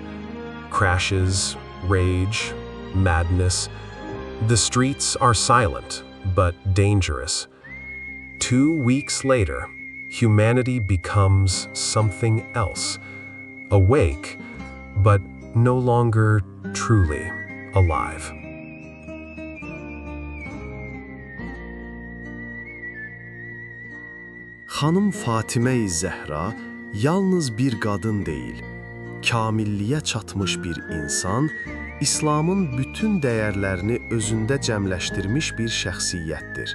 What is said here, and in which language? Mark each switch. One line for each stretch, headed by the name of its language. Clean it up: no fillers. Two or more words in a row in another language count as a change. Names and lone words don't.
English: Crashes, rage, madness. The streets are silent, but dangerous. 2 weeks later, humanity becomes something else. Awake, but no longer truly alive.
Azerbaijani: Xanım Fatimə-i Zəhra yalnız bir qadın deyil, kamilliyə çatmış bir insan, İslamın bütün dəyərlərini özündə cəmləşdirmiş bir şəxsiyyətdir.